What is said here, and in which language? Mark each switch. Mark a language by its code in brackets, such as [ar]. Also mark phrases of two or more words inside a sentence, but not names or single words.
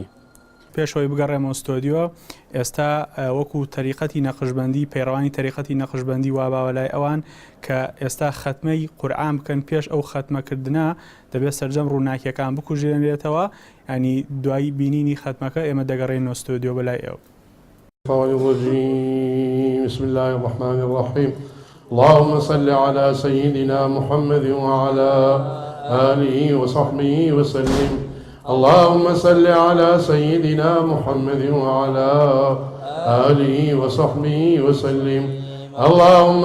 [ckb] پێشەوەی بگەڕێمەوە ستۆدیۆ ئێستا وەکو تەریقەتی نەقشبەندی پەیڕەوانی تەریقەتی نەقشبەندی واباوە لای ئەوان کە ئێستا خەتمەی قورئان بکەن پێش ئەو خەتمەکردنا دەبێت سەرجەم ڕووناکیەکان بکوژێنرێتەوە ینی دوایی بینینی خەتمەکە ئێمە دەگەڕێنەوە ستۆدیۆ بەلای ئێوە. [ar] بسم الله الرحمن الرحيم اللهم صل على سيدنا محمد وعلى آله وصحبه وسلم اللهم صل على سيدنا محمد وعلى آله وصحبه وسلم اللهم